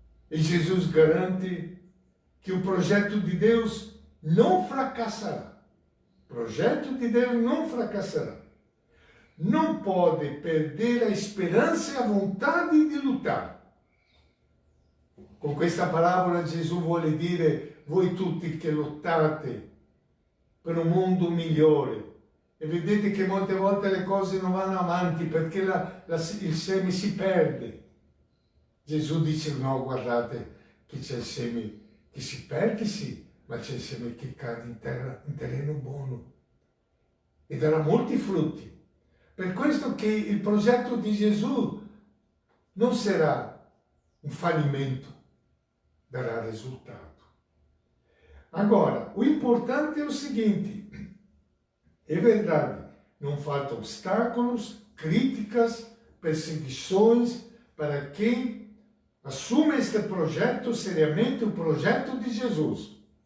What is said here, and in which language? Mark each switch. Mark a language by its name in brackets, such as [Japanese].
[Portuguese] E Jesus garante que o projeto de Deus não fracassará. O projeto de Deus não fracassará. Não pode perder a esperança e a vontade de lutar. [Italian] Con questa parabola Gesù vuole dire, voi tutti che lottate per un mondo migliore, e vedete che molte volte le cose non vanno avanti perché il seme si perde. Gesù dice, no, guardate che c'è il seme che si perde, sì, ma c'è il seme che cade in terra, in terreno buono, e darà molti frutti. Per questo che il progetto di Gesù non sarà un fallimento, [Portuguese] dará resultado. Agora, o importante é o seguinte, é verdade, não faltam obstáculos, críticas, perseguições para quem assume este projeto seriamente, o projeto de Jesus.